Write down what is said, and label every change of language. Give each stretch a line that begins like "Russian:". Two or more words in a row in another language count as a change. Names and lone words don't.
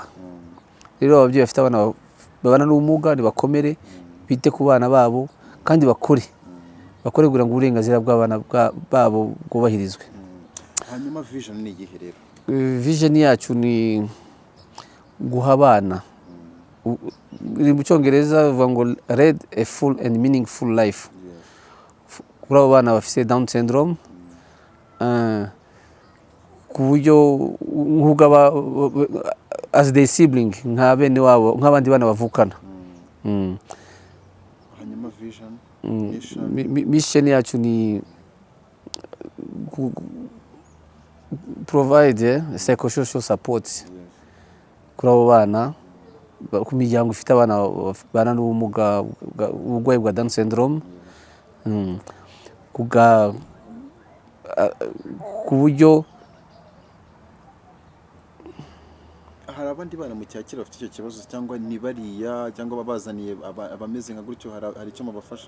Kinyarwanda: Rero ababyeyi bafite abana babana n'ubumuga nibakomere, bite ku bana babo kandi bakore kugira ngo uburenganzira bw'abana babo bwubahirizwe. Hanyuma vision ni igihe rero? Vision yacu ni guha abana, mu Cyongereza bavuga ngo
English: lead a full and meaningful life.
Kinyarwanda: Kuri abo bana bafite Down syndrome, ku buryo
English: as their sibling,
Kinyarwanda: nka bene wabo, nk'abandi bana bavukana. Hanyuma vision, mission yacu ni
English: provide psychosocial support
Kinyarwanda: kuri abo bana, ku miryango ifite abana bana n'ubumuga, uburwayi bwa Down syndrome, ku buryo hari abandi bana mu cyakira bafite icyo kibazo, cyangwa ni bariya, cyangwa babazaniye abameze nka gutyo, hari icyo mubafasha?